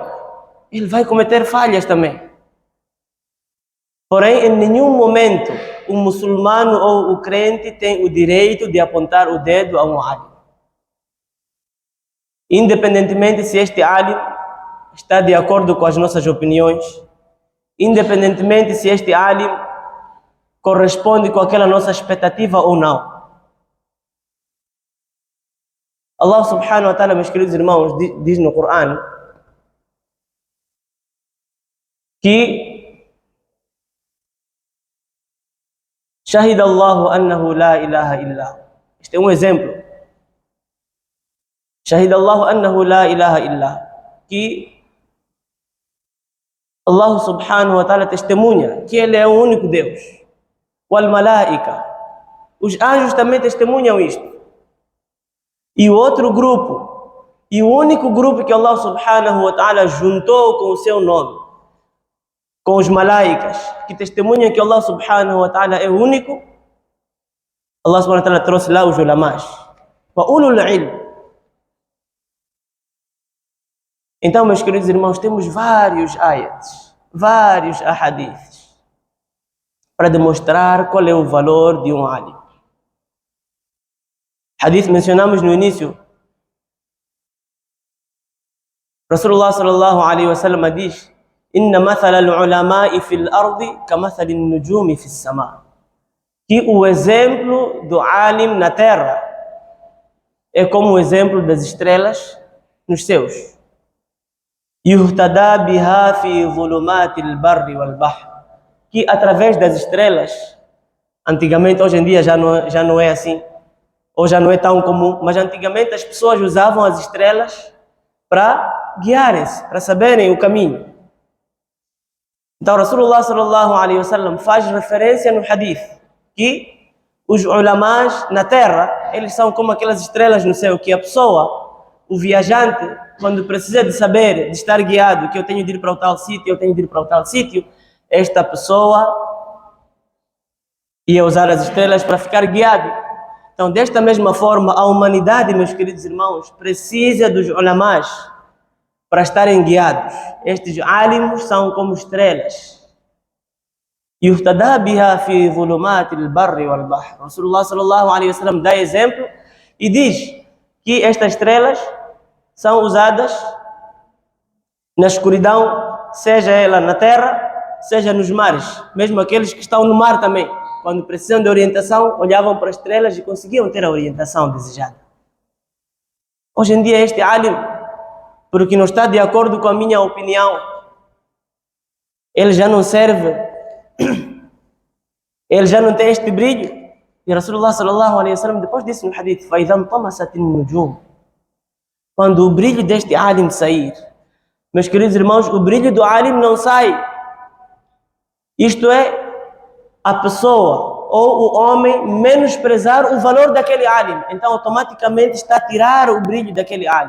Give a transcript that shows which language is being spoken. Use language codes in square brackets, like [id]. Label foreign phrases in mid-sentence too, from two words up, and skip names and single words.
[pt] Ele vai cometer falhas também. Porém, em nenhum momento o muçulmano ou o crente tem o direito de apontar o dedo a um alim. Independentemente se este alim está de acordo com as nossas opiniões, independentemente se este alim corresponde com aquela nossa expectativa ou não. [ar] الله سبحانه وتعالى, [pt] meus queridos irmãos, diz no Corão que [ar] شهد الله أنه لا إله إلا. [pt] Este é um exemplo. [ar] شهد الله أنه لا إله إلا. [pt] Que [ar] الله سبحانه وتعالى [pt] testemunha que Ele é o único Deus. [ar] والملائكة. [pt] Os anjos também testemunham isto. E o outro grupo, e o único grupo que [ar] الله سبحانه وتعالى [pt] juntou com o seu nome, com os malaicas, que testemunham que [ar] الله سبحانه وتعالى [pt] é o único, [ar] الله سبحانه وتعالى [pt] trouxe lá os ulamás. [ar] وأولو العلم. [pt] Então, meus queridos irmãos, temos vários ayats, vários ahadiths, para demonstrar qual é o valor de um alim. Hadith mencionamos no início. [ar] رسول الله صلى الله عليه وسلم [pt] diz: [ar] إن مثل العلماء في الأرض كمثل النجوم في السماء. [pt] Que o exemplo do alim na terra é como o exemplo das estrelas nos céus. [ar] يهتدى بها في ظلمات البر والبحر. [pt] Que através das estrelas, antigamente, hoje em dia já não é assim, ou já não é tão comum, mas antigamente as pessoas usavam as estrelas para guiarem-se, para saberem o caminho. Então [ar] رسول الله صلى الله عليه وسلم [pt] faz referência no hadith que os ulamás na terra, eles são como aquelas estrelas no céu, que a pessoa, o viajante, quando precisa de saber, de estar guiado, que eu tenho de ir para o tal sítio, eu tenho de ir para o tal sítio, esta pessoa ia usar as estrelas para ficar guiado. Então, desta mesma forma, a humanidade, meus queridos irmãos, precisa dos ulamás para estarem guiados. Estes alimos são como estrelas. [ar] يهتدى بها في ظلمات البر والبحر. رسول الله صلى الله عليه وسلم [pt] dá exemplo e diz que estas estrelas são usadas na escuridão, seja ela na terra, seja nos mares, mesmo aqueles que estão no mar também. Quando precisam de orientação, olhavam para as estrelas e conseguiam ter a orientação desejada. Hoje em dia, este alim, porque não está de acordo com a minha opinião, ele já não serve, ele já não tem este brilho. E [ar] رسول الله صلى الله عليه وسلم [pt] depois disse no hadith: [ar] "فإذا طمست النجوم", [pt] quando o brilho deste alim sair, meus queridos irmãos, o brilho do alim não sai. Isto é, a pessoa ou o homem menosprezar o valor daquele alim, então automaticamente está a tirar o brilho daquele alim.